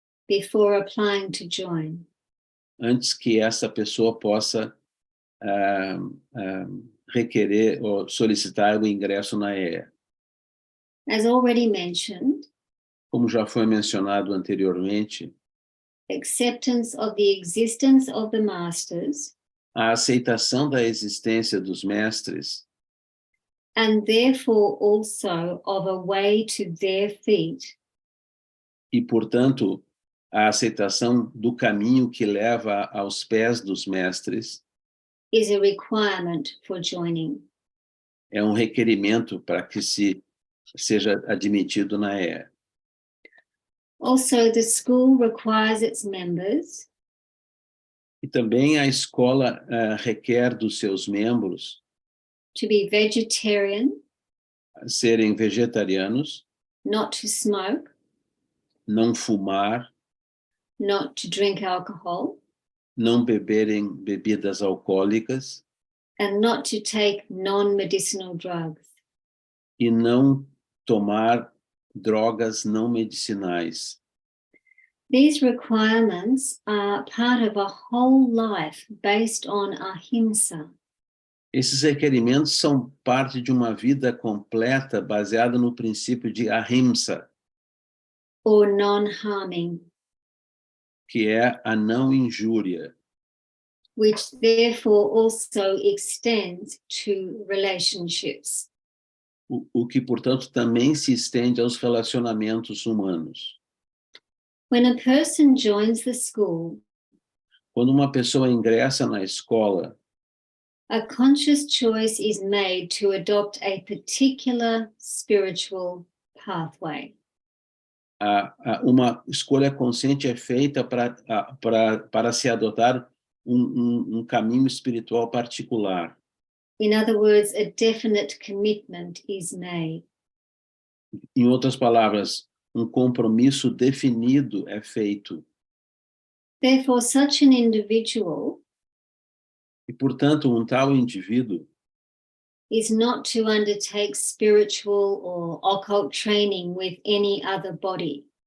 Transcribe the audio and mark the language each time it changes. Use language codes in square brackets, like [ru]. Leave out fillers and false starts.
[en] Before applying to join. [pt] Antes que essa pessoa possa requerer ou solicitar o ingresso na EE. [en] As already mentioned, [pt] como já foi mencionado anteriormente, [en] acceptance of the existence of the masters, [pt] a aceitação da existência dos mestres, [en] and therefore also of a way to their feet, [pt] e, portanto, a aceitação do caminho que leva aos pés dos mestres, [en] is a requirement for joining. [pt] é um requerimento para que seja admitido na EE. [en] Also, the school requires its members [pt] E também a escola requer dos seus membros [en] to be vegetarian, [pt] serem vegetarianos, [en] not to smoke, [pt] não fumar, [en] not to drink alcohol, [pt] não beberem bebidas alcoólicas [en] and not to take non-medicinal drugs. [pt] e não tomar drogas não medicinais. [en] These requirements are part of a whole life based on ahimsa. [pt] Esses requerimentos são parte de uma vida completa baseada no princípio de ahimsa, [en] Or non-harming, [pt] que é a não injúria, [en] which therefore also extends to relationships. [pt] o que, portanto, também se estende aos relacionamentos humanos. [en] When a person joins the school, [pt] Quando uma pessoa ingressa na escola, [en] a conscious choice is made to adopt a particular spiritual pathway. [pt] uma escolha consciente é feita para se adotar um caminho espiritual particular. [en] In other words, a definite commitment is made. [pt] Em outras palavras, um compromisso definido é feito. [en] Therefore, such an individual [pt] E, portanto, um tal indivíduo [en] is not to undertake spiritual or occult training with any other body.